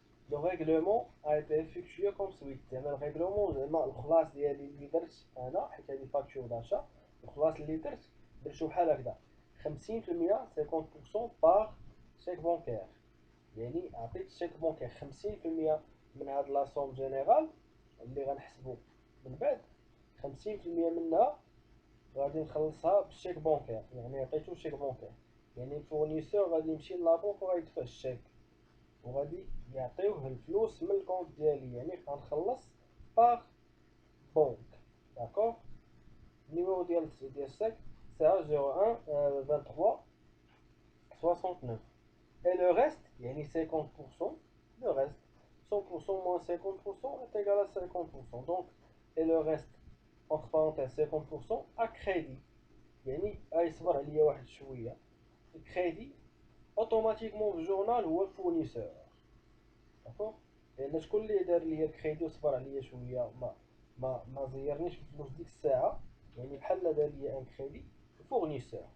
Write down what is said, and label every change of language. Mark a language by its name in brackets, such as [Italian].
[French] Le règlement a été effectué comme suit. Le règlement, le [Arabic] خلاص ديالي اللي درت انا حيت هذه فاكتور داشا. الخلاص اللي درت بحال هكذا 50% 50% باغ شيك بونكير. يعني عطيت شيك بونكير 50% من هاد لاصوم جينيرال اللي غنحسبو من بعد، 50% منها غادي نخلصها بالشيك بونكير. يعني عطيتو شيك بونكير، يعني الفورنيسور غادي يمشي لابونك وغيدفع الشيك وغادي يعطيوه الفلوس من الكونت ديالي، يعني غنخلص باغ بونك. داكوغ النيميرو ديال الشيك سي 01 23 69. [French] Et le reste, il y a 50%, le reste, 100% moins 50% est égal à 50%. Donc, et le reste, entre parenthèses, 50% à crédit. [Arabic] يعني يصبر عليا واحد شوية الكريدي اوتوماتيكمون في الجورنال هو الفورنيسور. داكوغ لان شكون اللي دار ليا الكريدي وصبر عليا شوية ما زيرنيش بالفلوس ديك الساعة، يعني بحال دار ليا ان كريدي الفورنيسور.